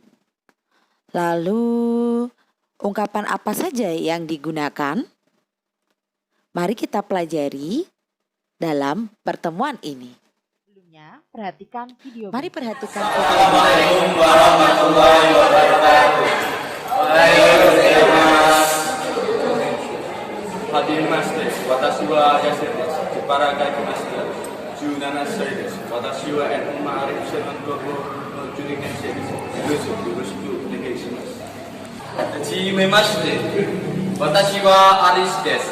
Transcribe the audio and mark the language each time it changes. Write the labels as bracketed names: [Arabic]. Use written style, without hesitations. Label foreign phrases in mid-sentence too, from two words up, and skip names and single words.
[Indonesian] Lalu, ungkapan apa saja yang digunakan? Mari kita pelajari dalam pertemuan ini. Sebelumnya, perhatikan video. Mari perhatikan video. [Arabic] السلام عليكم ورحمة الله وبركاته. [Japanese] はじめまして、私はヤシルです. Jepara gaikimashita. 17 歳です。私はマーリフセブン高校の12年生です。よろしくお願いします。はじめまして。私はアリスです。